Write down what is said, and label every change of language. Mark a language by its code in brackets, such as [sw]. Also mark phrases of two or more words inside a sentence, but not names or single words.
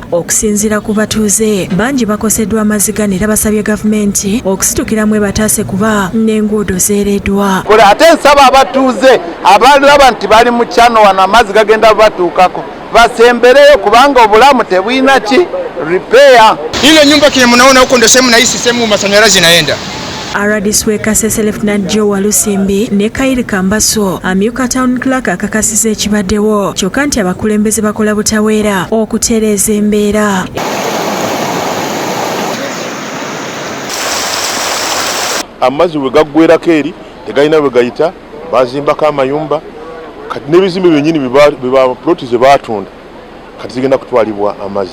[lg] Okusinziira ku batuuze, bangi bakoseddwa amazzi gano era basabye gavumenti okusitukiramu ebataase kuba n'enguudo zeereddwa. Ate nsaba abatuuze abalaba nti bali mu kyano wano amazzi gagenda batuukako basembereyo kubanga obulamu tebwina ki repair. [sw] Ile nyumba kile mnaona huko ndio sehemu na hii sehemu masanyalaze inaenda. [lg] RDC we Kasese Lieutenant Joe Walusimbi ne Kairi Kambaso amyuka [en] town clerk [lg] akakasiza ekibaddewo kyokka nti abakulembeze bakola butaweera okutereeza embeera. Amazzi we gaggwerako eri tegalina bwe gayita bazimbako amayumba kati n'ebizimbe byennyini biba ploti ze baatunda kati zigenda kutwalibwa amazzi.